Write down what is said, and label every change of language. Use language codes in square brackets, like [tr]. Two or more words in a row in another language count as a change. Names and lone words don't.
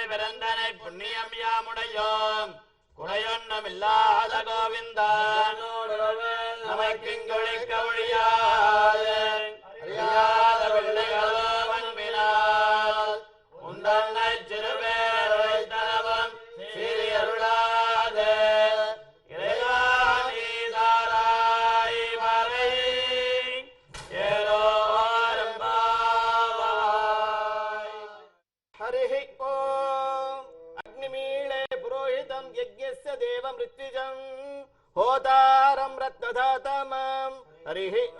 [ta] பிறந்தனை புண்ணியம் யாமுடையோம் குறையொன்னமில்லாத கோவிந்தா நமக்கிங்கொழிக்க ஒழியாது அறியாத பிள்ளைகளோ அன்பினால் உந்தன்னை சிறுபேர் அழைத்தனவும் சீரியருளாது இறைவா நீ தாராய் வரை [sa] हरि ओम अग्निमीळे पुरोहितं यज्ञस्य देवं ऋत्विजं होतारं रत्नधातमं हरिः